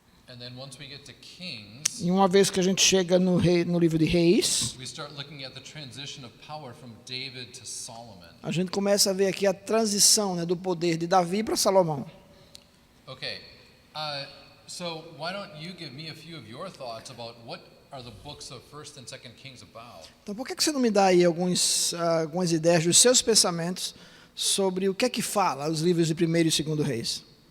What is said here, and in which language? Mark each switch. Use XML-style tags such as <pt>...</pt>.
<en>And then once we get to Kings,</en> <pt>E uma vez que a gente chega no livro de Reis,</pt> <en>we start looking at the transition of power from David to Solomon.</en> <pt>a gente começa a ver aqui a transição, né, do poder de Davi para Salomão.</pt> <en>Okay, so why don't you give me a few of your thoughts about what are the books of 1st and 2nd Kings about?</en> <pt>Então, por que você não me dá aí algumas ideias dos seus pensamentos sobre o que é que fala os livros de 1º e 2º Reis?</pt>